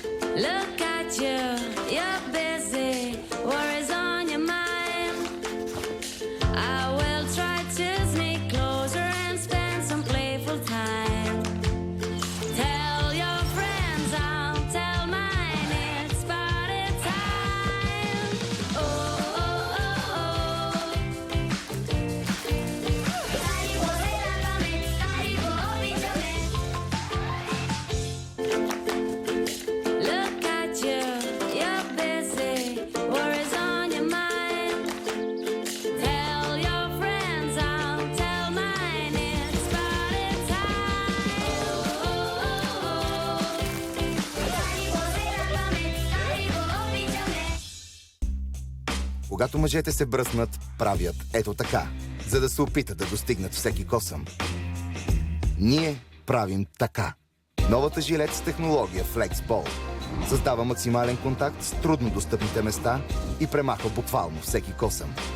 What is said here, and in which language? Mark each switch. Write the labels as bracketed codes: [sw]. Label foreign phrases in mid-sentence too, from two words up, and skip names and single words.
[en] Look at you, you're busy, worries on your mind. I will try to sneak closer and spend some playful time. Tell your friends, I'll tell mine, it's party time. Oh, oh, oh, oh. [sw] Karibu helagame, karibu obichome. [en] Look at you, you're busy, worries on your mind. Tell your friends, I'll tell mine, it's party time. Oh, oh, oh, oh. [sw] Karibu helagame, karibu obichome. [bg] Когато мъжете се бръснат, правят ето така, за да се опитат да достигнат всеки косъм. Ние правим така. Новата жилет с технология FlexBall създава максимален контакт с трудно достъпните места и премахва буквално всеки косъм.